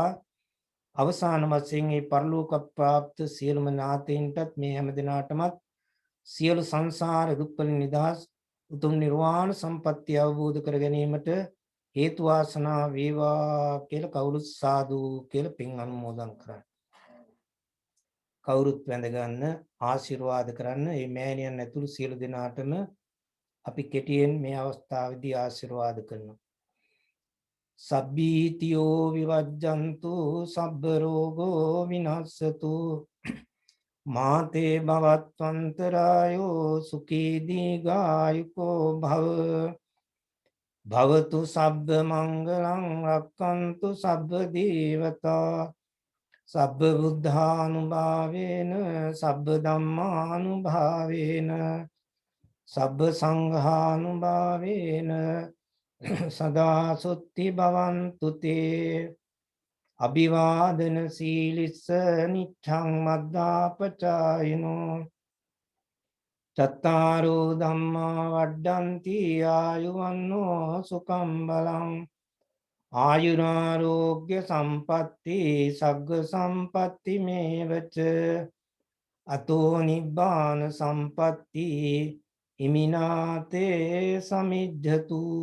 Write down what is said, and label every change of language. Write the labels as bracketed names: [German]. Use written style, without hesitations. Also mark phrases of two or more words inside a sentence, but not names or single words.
[Sinhala] අවසාන වශයෙන් මේ පරලෝක ප්‍රාප්ත සියලුම ඥාතීන්ටත් මේ හැම දිනාටමත් සියලු සංසාර දුක් වලින් නිදහස් උතුම් නිර්වාණ සම්පත්තිය අවබෝධ කර ගැනීමට හේතු වාසනා වේවා කියලා කවුරුත් සාදු කියලා පින් අනුමෝදන් කරන්න. කවුරුත් වැඳ ගන්න ආශිර්වාද කරන්න. මේ මෑණියන් ඇතුළු සියලු දෙනාටම අපි කෙටියෙන් මේ අවස්ථාවේදී ආශිර්වාද කරනවා. [Pali] සබ්බීතියෝ විවජ්ජන්තු සබ්බ රෝගෝ විනස්සතු මාතේ භවත්වන්තරායෝ සුඛී දීඝායුකෝ භව භවතු සබ්බ මංගලං රක්ඛන්තු සබ්බ දේවතා සබ්බ බුද්ධානුභාවේන සබ්බ ධම්මානුභාවේන සබ්බ සංඝානුභාවේන සදා සුත්ති භවන්තු තේ අභිවාදන සීලිස්ස නිච්ඡං මද්දාපචායිනෝ චත්තාරෝ ධම්මා වඩ්ඩන්ති ආයුවන්නෝ සුඛං බලං ආයුරාෝග්‍ය සම්පatti සග්ග සම්පatti මේවච අතෝ නිබ්බාන සම්පatti ඉමිනාතේ සමිජ්ජතු.